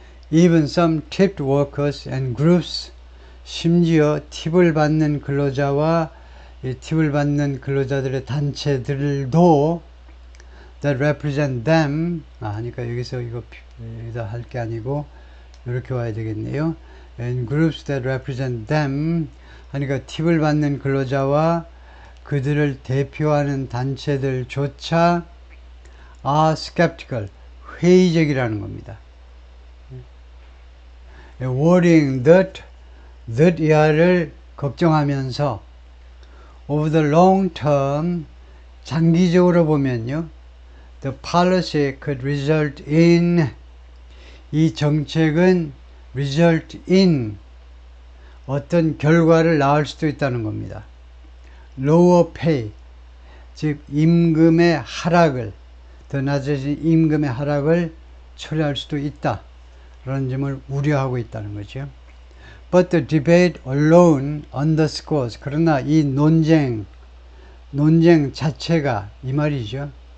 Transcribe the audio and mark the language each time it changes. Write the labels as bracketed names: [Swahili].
[English] Even some tipped workers and groups, [Korean] 심지어 팁을 받는 근로자와 이 팁을 받는 근로자들의 단체들도 [English] that represent them, [Korean] 하니까 여기서 여기다 할 게 아니고 이렇게 와야 되겠네요. [English] And groups that represent them [Korean] 하니까 팁을 받는 근로자와 그들을 대표하는 단체들조차 [English] are skeptical, [Korean] 회의적이라는 겁니다. [English] worrying that [Korean] 이하를 걱정하면서 [English] over the long term, [Korean] 장기적으로 보면요, [English] the policy could result in, [Korean] 이 정책은 [English] result in, [Korean] 어떤 결과를 낳을 수도 있다는 겁니다. [English] lower pay, [Korean] 즉 임금의 하락을, 더 낮아진 임금의 하락을 초래할 수도 있다 라는 점을 우려하고 있다는 거죠. [English] But the debate alone underscores, [Korean] 그러나 이 논쟁 자체가, 이 말이죠.